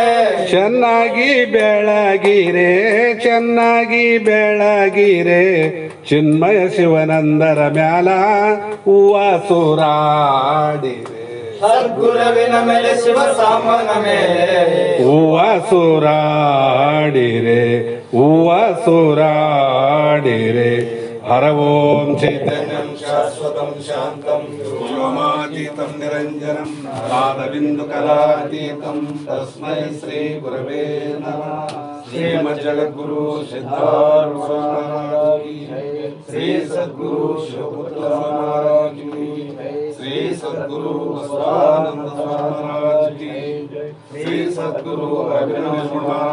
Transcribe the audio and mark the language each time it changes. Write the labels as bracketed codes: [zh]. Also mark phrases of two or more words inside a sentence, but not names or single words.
[kn] ಚೆನ್ನಾಗಿ ಬೆಳಗಿರೆ ಚಿನ್ಮಯ ಶಿವನಂದರ ಮ್ಯಾಲ ಹೂವಸೂರಾಡಿರೆ, ಸದ್ಗುರುವಿನ ಮೇಲೆ ಶಿವ ಸಾಂಬನ ಮೇಲೆ ಹೂವಸೂರಾಡಿರೆ. [sa] ಹರ ಓಂ ಚೈತನ್ಯಂ ಶಾಶ್ವತಂ ಶಾಂತಂ ವ್ಯೋಮಾತೀತಂ ನಿರಂಜನಂ ಪಾದಬಿಂದು ಕಲಾತೀತಂ ತಸ್ಮೈ ಶ್ರೀ ಗುರವೇ ನಮಃ. [kn] ಶ್ರೀಮಜ್ಜಗದ್ಗುರು ಸಿದ್ಧಾರೂಢ ಮಹಾರಾಜ್ [hi] की जय. [kn] ಶ್ರೀ ಸದ್ಗುರು ಶಿವಪುತ್ರ ಮಹಾರಾಜ್ [hi] की जय. [kn] ಶ್ರೀ ಸದ್ಗುರು ಬಸವಾನಂದ ಮಹಾರಾಜ್ [hi] की जय. [kn] ಶ್ರೀ ಸದ್ಗುರು ಅಭಿನವ